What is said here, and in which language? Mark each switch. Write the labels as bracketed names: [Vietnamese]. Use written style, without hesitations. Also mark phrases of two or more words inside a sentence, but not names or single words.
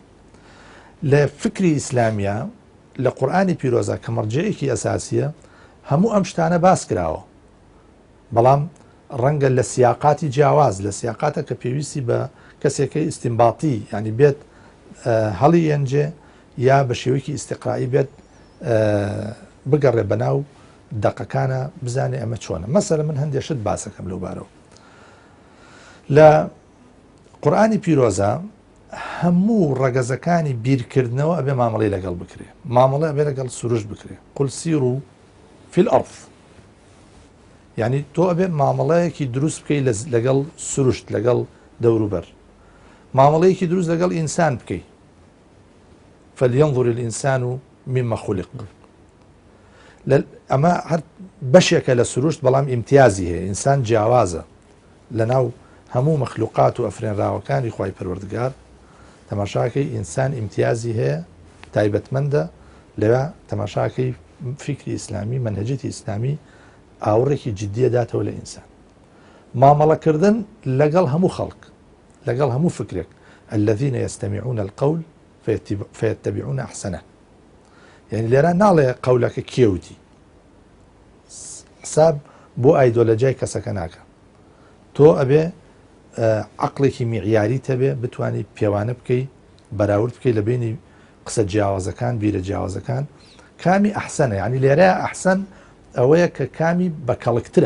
[Central Kurdish] لە فکری ئیسلامیە لە قورئانی پیرۆزە کە مەرجەیەکی ئەساسیە هەموو ئەم شتانە باس کراوە، بەڵام ڕەنگە لە سیاقاتی جیاواز، لە سیاقاتە کە پێویستی بە کەسێکی ئیستیمباتی ینی بێت هەڵی ئەنجێ یا بە شێوەیەکی ئیستیقرائی بێت بگەڕێ بەناو دقەکانە بزانێ ئەمە چۆنە. مەسەلەن من هەندێشت باسەکەم لەو بارەوە لە قورئانی پیرۆزە هەموو ڕەگەزەکانی بیرکردنەوە ئەبێ مامەڵەی لەگەڵ بکرێ، مامەڵە ئەبێ لەگەڵ سروش بکرێ. [Arabic] قل سیروا فی الأرض، [Central Kurdish] یعنی تۆ ئەبێ مامەڵەیەکی دروست بکەی لەگەڵ سروشت، لەگەڵ دەوروبەر، مامەڵەیەکی دروست لەگەڵ ئینسان بکەی. [Arabic] فلينظر الإنسان مما خلق. [Central Kurdish] ئەمە هەر بەشێکە لە سروشت، بەڵام ئیمتیازی هەیە. ئینسان جیاوازە لەناو هەموو مەخلوقات و ئەفرێنراوەکانی خوای پەروەردگار. تەماشاکەی ئینسان ئیمتیازی هەیە، تایبەتمەندە. لەوێ تەماشاکەی فکری ئیسلامی، مەنهەجەتی ئیسلامی ئاوڕێکی جددیە داتەوە لە ئینسان. مامەڵەکردن لەگەڵ هەموو خەڵک، لەگەڵ هەموو فکرێک. [Arabic] الذين يستمعون القول فيتبعون أحسنه. [Central Kurdish] يعني لێرە ناڵێ قەولەکە کێوتی، حساب بۆ ئایدۆلۆجیای کەسەکە ناکە. تۆ ئەبێ عەقڵێکی میعیاری تەبێ، بتوانی پێوانە بکەی، بەراورد بکەی لە بینی قسە جیاوازەکان، بیرە جیاوازەکان. کامی ئەحسەنە، یعنی لێرە ئەحسەن ئەوەیە کە کامی بەکەڵکترە.